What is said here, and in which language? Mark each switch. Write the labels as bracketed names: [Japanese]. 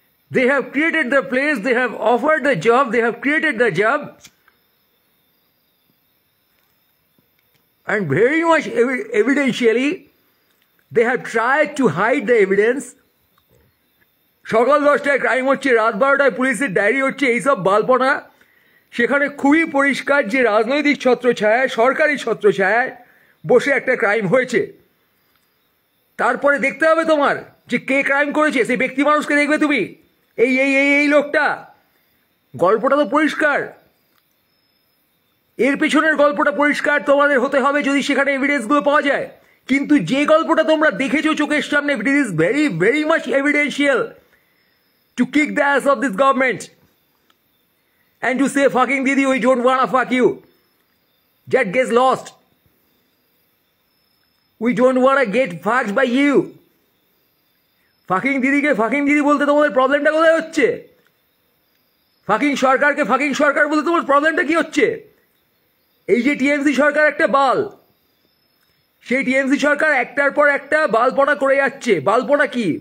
[English] They have created the place, they have offered the job, they have created the job, and very much evidentially they have tried to hide the evidence. [Bangla] সকাল 10টায় crime হচ্ছে, রাত 12টায় পুলিশের diary হচ্ছে, এইসব বালপনা। সেখানে খুবই পরিষ্কার যে রাজনৈতিক ছত্রছায়ায়, সরকারি ছত্রছায়ায় বসে একটা ক্রাইম হয়েছে। তারপরে দেখতে হবে তোমার যে কে ক্রাইম করেছে, সেই ব্যক্তি মানুষকে দেখবে তুমি, এই এই এই এই লোকটা। গল্পটা তো পরিষ্কার, এর পেছনের গল্পটা পরিষ্কার তোমাদের হতে হবে যদি সেখানে এভিডেন্সগুলো পাওয়া যায়। [English] কিন্তু যে গল্পটা তোমরা দেখেছো চোখের সামনে, it is very very much evidential to kick the ass of this government and to say fucking Didi, we don't wanna fuck you. That gets lost. We don't wanna get fucked by you. Fucking Didi [Bangla] K [English] fucking Didi [Bangla] বলতে তোমাদের প্রবলেমটা কোথায় হচ্ছে? Fucking সরকারকে fucking সরকার বলতে তোমার প্রবলেমটা কি হচ্ছে? এই যে টিএমসি সরকার একটা বাল, সেই টিএমসি সরকার একটার পর একটা বালপনা করে যাচ্ছে। বালপনা কি?